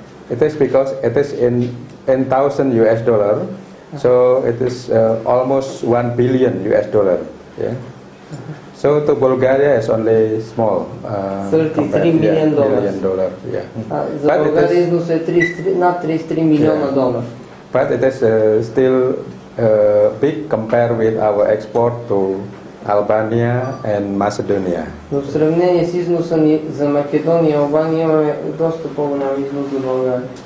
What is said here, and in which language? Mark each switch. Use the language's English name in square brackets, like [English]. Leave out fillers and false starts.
[English] It is because it is in $10,000 US dollar. So it is almost $1 billion US dollar. Yeah. So to Bulgaria is only small. $33 million. Yeah. [Bulgarian] За България износ е над 33 милиона долара. [English] But it is still big compared with our export to Albania and Macedonia. [Bulgarian] Но в сравнение с износа ни за Македония и Албания имаме доста по-голям износ за България.